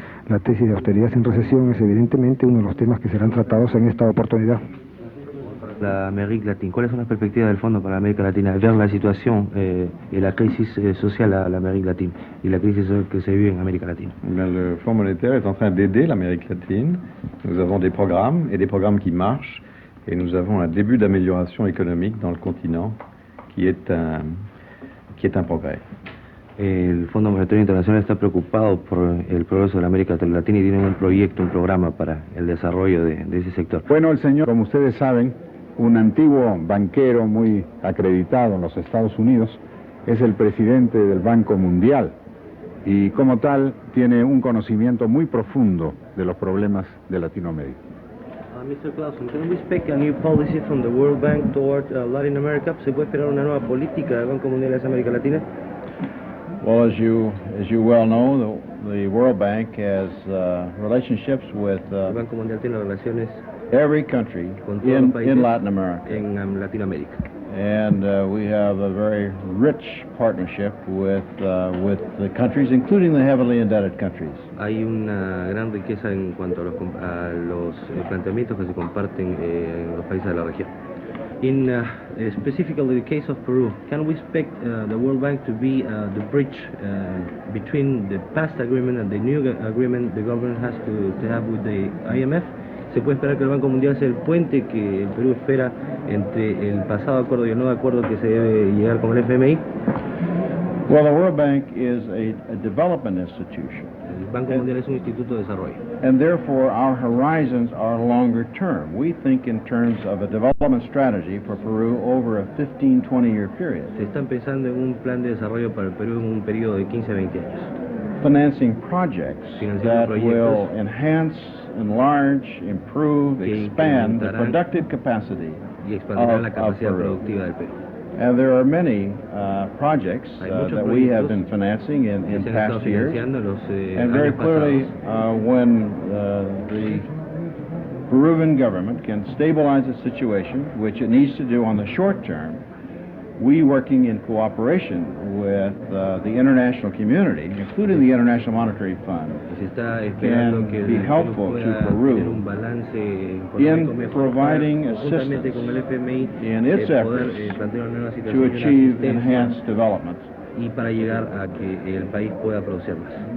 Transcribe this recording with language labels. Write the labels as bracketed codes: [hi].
[es] La tesis de austeridad sin recesión es evidentemente uno de los temas que serán tratados en esta oportunidad. La América Latina, ¿cuáles son las perspectivas del Fondo para la América Latina? Ver la situación y la crisis social a la América Latina y la crisis que se vive en América Latina. [fr] Le Fonds monétaire est en train d'aider l'Amérique latine. Nous avons des programmes et des programmes qui marchent et nous avons un début d'amélioration économique dans le continent qui est un progrès. [es] El Fondo Monetario Internacional está preocupado por el progreso de la América Latina y tiene un proyecto, un programa para el desarrollo de ese sector. Bueno, el señor, como ustedes saben, un antiguo banquero muy acreditado en los Estados Unidos, es el presidente del Banco Mundial. y como tal tiene un conocimiento muy profundo de los problemas de Latinoamérica. [en] Mr. Clausen, can we expect a new policy from the World Bank toward Latin America? [es] ¿Se puede esperar una nueva política del Banco Mundial hacia América Latina? [en] Well, as you well know, the World Bank has relationships with [es] El Banco Mundial tiene relaciones [en] every country [es] con todos los países [en] in Latin America. [es] en Latinoamérica. [en] And we have a very rich partnership with the countries, including the heavily indebted countries. [es] Hay una gran riqueza en cuanto a los planteamientos que se comparten en los países de la región. [en] In specifically the case of Peru, can we expect the World Bank to be the bridge between the past agreement and the new agreement the government has to have with the IMF? [es] ¿Se puede esperar que el Banco Mundial sea el puente que el Perú espera entre el pasado acuerdo y el nuevo acuerdo que se debe llegar con el FMI? [en] Well, the World Bank is a development institution. [es] El Banco Mundial es un instituto de desarrollo. [en] And therefore, our horizons are longer term. We think in terms of a development strategy for Peru over a 15-20-year period. [es] Se están pensando en un plan de desarrollo para el Perú en un periodo de 15 a 20 años. [en] Financing projects that will enhance, enlarge, improve, expand the productive capacity [es] y expandirán la [en] of [es] capacidad [en] Peru. [es] productiva del Perú. [en] And there are many projects that we have been financing in past years. And very clearly, when the Peruvian government can stabilize the situation, which it needs to do on the short term, we working in cooperation with the international community, including the International Monetary Fund, can be helpful to Peru in providing assistance in its efforts to achieve enhanced development. [es] Y para llegar a que el país pueda producir más.